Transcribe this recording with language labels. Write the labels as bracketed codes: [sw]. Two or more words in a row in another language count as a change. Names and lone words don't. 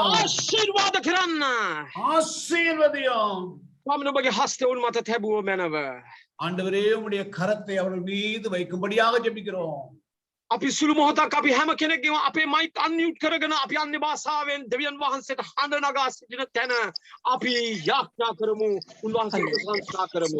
[si] ආශිර්වාද කරන්න. [ta] ஆசீர்வதியும். [si] ස්වාමීන් ඔබගේ හස්තය උන් මත තැබුව මැනව. [ta] ஆண்டவரே உம்முடைய கரத்தை அவர்கள் மீது வைக்கும்படியாக ஜெபிக்கிறோம். [si] අපි සුළු මොහොතක් අපි හැම කෙනෙක්ගේම අපේ [en] mike unmute [si] කරගෙන අපි අන්‍ය භාෂාවෙන් දෙවියන් වහන්සේට හඬ නගා සිටින තැන අපි යාඥා කරමු. උන්වහන්සේට ප්‍රශංසා කරමු.